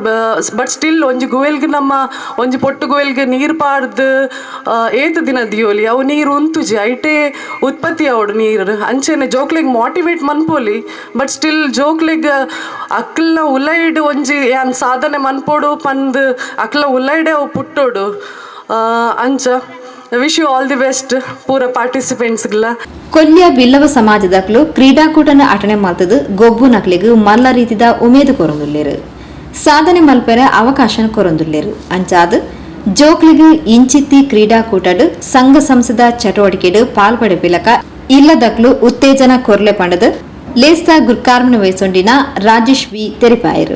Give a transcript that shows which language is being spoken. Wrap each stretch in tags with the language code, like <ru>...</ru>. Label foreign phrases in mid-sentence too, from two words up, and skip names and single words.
<en>but still</en> <tcy>ಒಂಜಿ ಗುವೆಲ್ಗೆ ನಮ್ಮ ಒಂಜಿ ಪೊಟ್ಟು ಗುವೆಲ್ಗೆ ನೀರು ಪಾಡ್ದು ಏತು ದಿನ ದಿಯೋಲಿ ಅವು ನೀರು ಉಂತುಜಿ ಐಟೇ ಉತ್ಪತ್ತಿ ಅವಡು ನೀರು ಅಂಚೆನೆ ಜೋಕ್ಲೆಗ್ ಮೋಟಿವೇಟ್ ಮನ್ಪೋಲಿ.</tcy> <en>but still</en> <tcy>ಜೋಕ್ಲೆಗ್ ಅಕ್ಲನ ಉಲೈಡ್ ಒಂಜಿ ಏನ್ ಸಾಧನೆ ಮನ್ಪೋಡು ಪಂದ್ ಅಕ್ಲ ಉಲೈಡೆ ಅವು ಪುಟ್ಟೋಡು ಅಂಚ</tcy> <en>wish you all the best</en> <tcy>ಪೂರ ಪಾರ್ಟಿಸಿಪೆಂಟ್ಸ್ಗಳ. ಕೊಲ್ಯ ಬಿಲ್ಲವ ಸಮಾಜದಕ್ಲು ಕ್ರೀಡಾಕೂಟನ ಅಟನೆ ಮಲ್ತದು ಗೊಬ್ಬು ನಕ್ಲಿಗೂ ಮಲ್ಲ ರೀತಿದ ಉಮೇದು ಕೊರೊಂದುಲ್ಲೇರು. ಸಾಧನೆ ಮಲ್ಪೆರ ಅವಕಾಶ ಕೊರೊಂದುಲ್ಲೇರು ಅಂಚಾದ ಜೋಕ್ಲಿಗೂ ಇಂಚಿತ್ತಿ ಕ್ರೀಡಾಕೂಟಡು ಸಂಘ ಸಂಸದ ಚಟುವಟಿಕೆಡು ಪಾಲ್ಪಡೆಪಿಲಕ ಇಲ್ಲದಕ್ಲು ಉತ್ತೇಜನ ಕೊರ್ಲೆ ಪಂಡದು ಲೇಸ್ತಾ ಗುರ್ಕಾರ್ಮನ ವಯಸ್ಸೊಂಡಿನ ರಾಜೇಶ್ ವಿ ತೆರಿಪಾಯರು.</tcy>